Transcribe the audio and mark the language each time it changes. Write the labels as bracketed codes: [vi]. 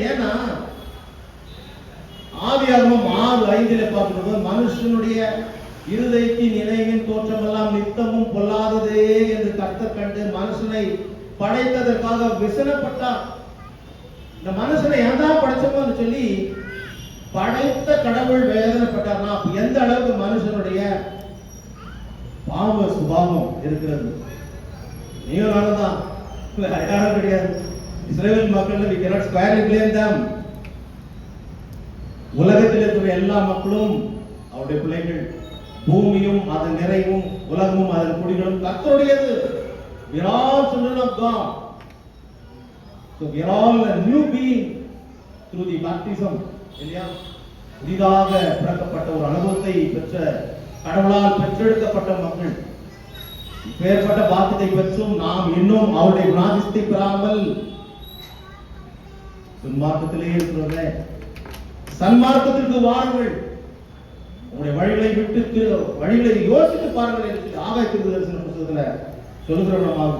[ta] ஏன்னா ஆதியாகமம் 6:5 பார்க்கும்போது மனுஷனுடைய இருதயத்தின் நினைவின் தோற்றமெல்லாம் நித்தமும் பொல்லாததே என்று கர்த்தர் கண்டு மனுஷனை படைத்ததற்காக விசனப்பட்டார். இந்த மனுஷனை ஏன்தான் படைச்சோம்னு சொல்லி படைத்த கடவுள் வேதனைப்பட்டார்னா எந்த அளவுக்கு மனுஷனுடைய பாவ சுபாவம் இருக்கிறது. நீங்க நானும் யாரும் கிடையாது. இஸ்ரவேல் மக்கள் [en] we cannot squarely blame them. [ta] உலகத்தில் இருக்கிற எல்லா மக்களும் அவருடைய பிள்ளைகள். பூமியும் அதன் நிறைவும் உலகமும் அதன் குடிகளும் கர்த்தருடையது. [en] We are all children of God. So we are all a new being through the baptism. [ta] இல்லையா? புதிதாக பிறக்கப்பட்ட ஒரு அனுபவத்தை பெற்ற கடவுளால் பெற்றெடுக்கப்பட்ட மக்கள். இப்பேற்பட்ட பாக்கியத்தை பெற்றும் நாம் இன்னும் அவருடைய குணாதிசயத்தை பெறாமல் துன்மார்க்கத்திலே இருக்கிறோமே. சன்மார்க்கத்திற்கு வாருங்கள், உங்களுடைய வழிகளை விட்டு வழிகளை யோசித்து பாருங்கள் என்று ஆகாய தீர்க்கதரிசன புத்தகத்துல சொல்லுகிறோம்.